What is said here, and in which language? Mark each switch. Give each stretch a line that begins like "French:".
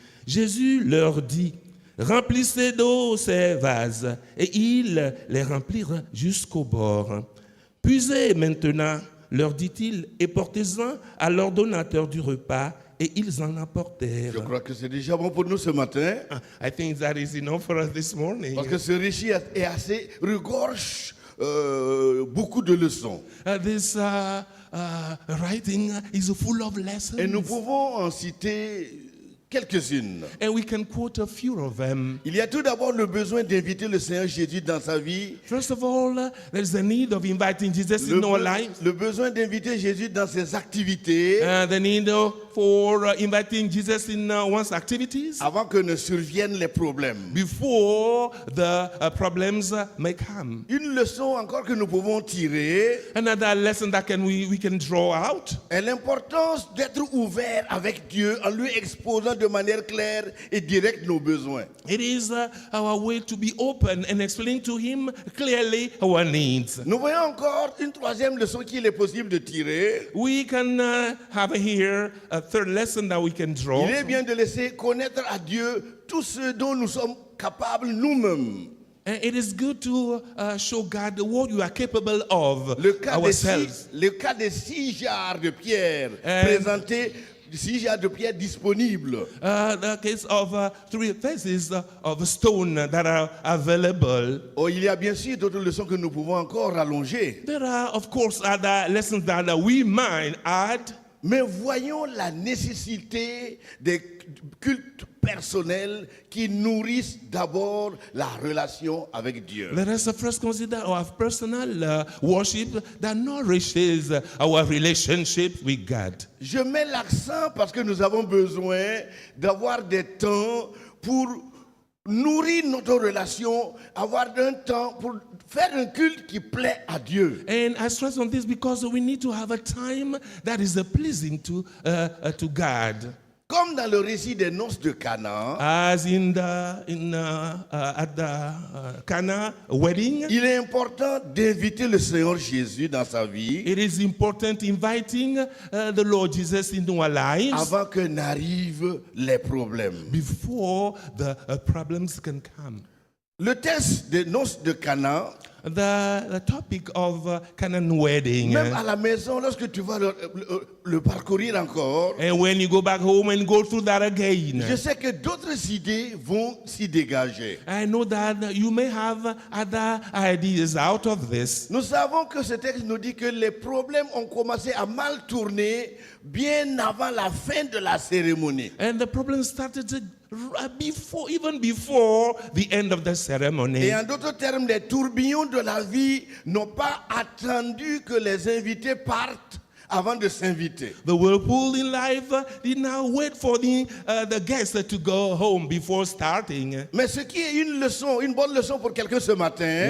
French: Jésus leur dit, « Remplissez d'eau ces vases. » Et ils les remplirent jusqu'au bord. « Puisez maintenant, leur dit-il, et portez-en à l'ordonnateur du repas. » Et ils en apportèrent. Je crois que c'est déjà bon pour nous ce matin,
English: I think that is enough for us this morning.
French: parce que ce récit est assez regorge beaucoup de leçons.
English: This writing is full of lessons.
French: Et nous pouvons en citer quelques-unes.
English: And we can quote a few of them.
French: Il y a tout d'abord le besoin d'inviter le Seigneur Jésus dans sa vie.
English: First of all, there is the need of inviting Jesus in our lives.
French: Le besoin d'inviter Jésus dans ses activités
English: The need for inviting Jesus in one's activities
French: avant que ne surviennent les problèmes.
English: before the problems may come.
French: Une leçon encore que nous pouvons tirer
English: Another lesson that we can draw out
French: est l'importance d'être ouvert avec Dieu en lui exposant de manière claire et directe nos besoins.
English: It is our way to be open and explain to him clearly our needs.
French: Nous voyons encore une troisième leçon qu'il est possible de tirer.
English: We can have here a third lesson that we can draw.
French: Il est bien de laisser connaître à Dieu tout ce dont nous sommes capables nous-mêmes.
English: And it is good to show God what you are capable of
French: Le cas
English: ourselves.
French: des 6 jarres de pierre présentés, 6 jarres de pierre disponibles.
English: The case of 3 pieces of stone that are available.
French: Oh, il y a bien sûr d'autres leçons que nous pouvons encore rallonger.
English: There are, of course, other lessons that we might add.
French: Mais voyons la nécessité des cultes personnels qui nourrissent d'abord la relation avec Dieu.
English: Let us first consider our personal worship that nourishes our relationship with God.
French: Je mets l'accent parce que nous avons besoin d'avoir des temps pour nourrir notre relation, avoir un temps pour faire un culte qui plaît à Dieu.
English: And I stress on this because we need to have a time that is pleasing to God.
French: Comme dans le récit des noces de Cana,
English: As at the Cana wedding,
French: il est important d'inviter le Seigneur Jésus dans sa vie
English: it is important inviting the Lord Jesus into our lives
French: avant que n'arrivent les problèmes.
English: before the problems can come.
French: Le texte des noces de Cana,
English: The topic of Canaan wedding.
French: même à la maison, lorsque tu vas le parcourir encore,
English: And when you go back home and go through that again,
French: je sais que d'autres idées vont s'y dégager.
English: I know that you may have other ideas out of this.
French: Nous savons que ce texte nous dit que les problèmes ont commencé à mal tourner bien avant la fin de la cérémonie.
English: And the problem started even before the end of the ceremony.
French: Et en d'autres termes, les tourbillons de la vie n'ont pas attendu que les invités partent avant de s'inviter.
English: The whirlpool in life did not wait for the guests to go home before starting.
French: Mais ce qui est une leçon, une bonne leçon pour quelqu'un ce matin,